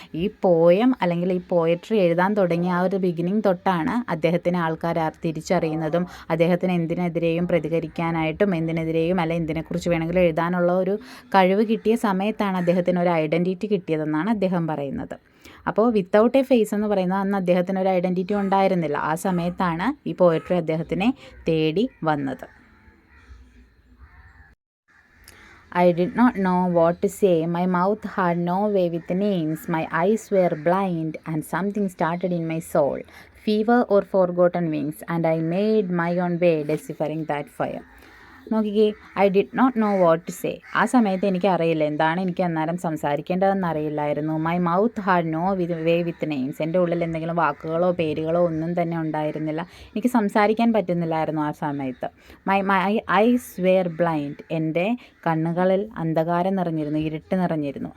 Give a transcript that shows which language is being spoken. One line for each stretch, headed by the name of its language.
Malayalam: ഈ പോയം അല്ലെങ്കിൽ ഈ പോയട്രി എഴുതാൻ തുടങ്ങിയ ആ ഒരു ബിഗിനിങ് തൊട്ടാണ് അദ്ദേഹത്തിനെ ആൾക്കാർ തിരിച്ചറിയുന്നതും അദ്ദേഹത്തിന് എന്തിനെതിരെയും പ്രതികരിക്കാനായിട്ടും എന്തിനെതിരെയും അല്ല എന്തിനെക്കുറിച്ച് വേണമെങ്കിലും എഴുതാനുള്ള ഒരു കഴിവ് കിട്ടിയ സമയത്താണ് അദ്ദേഹത്തിന് ഒരു ഐഡൻറ്റിറ്റി കിട്ടിയതെന്നാണ് അദ്ദേഹം പറയുന്നത്. അപ്പോൾ
English: without a face
Malayalam: എന്ന് പറയുന്നത് അന്ന് അദ്ദേഹത്തിന് ഒരു ഐഡൻറ്റിറ്റി ഉണ്ടായിരുന്നില്ല. ആ സമയത്താണ് ഈ പോയട്രി അദ്ദേഹത്തിനെ തേടി വന്നത്.
English: I did not know what to say. My mouth had no way with names. My eyes were blind and something started in my soul. Fever or forgotten wings, and I made my own way deciphering that fire.
Malayalam: നോക്കിക്കേ,
English: I did not know what to say.
Malayalam: ആ സമയത്ത് എനിക്ക് അറിയില്ല എന്താണ് എനിക്ക് അന്നേരം സംസാരിക്കേണ്ടതെന്ന് അറിയില്ലായിരുന്നു.
English: my mouth had no way with names,
Malayalam: എൻ്റെ ഉള്ളിൽ എന്തെങ്കിലും വാക്കുകളോ പേരുകളോ ഒന്നും തന്നെ ഉണ്ടായിരുന്നില്ല. എനിക്ക് സംസാരിക്കാൻ പറ്റുന്നില്ലായിരുന്നു ആ സമയത്ത്.
English: my eyes were blind,
Malayalam: എൻ്റെ കണ്ണുകളിൽ അന്ധകാരം നിറഞ്ഞിരുന്നു, ഇരുട്ട് നിറഞ്ഞിരുന്നു.